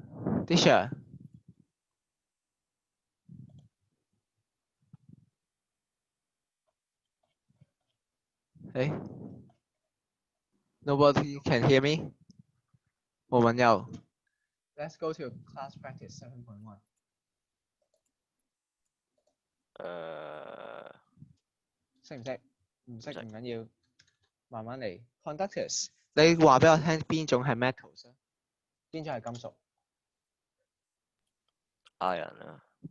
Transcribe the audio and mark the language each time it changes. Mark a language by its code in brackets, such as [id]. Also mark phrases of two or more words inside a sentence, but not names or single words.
[en] Hey, nobody can hear me? [yue] 我問右 [en] Let's go to class practice 7.1. [yue] 識唔識？唔識唔緊要，慢慢嚟。Conductors， 你話俾我聽邊種係 metals 啊？邊種係金屬？Iron 啊。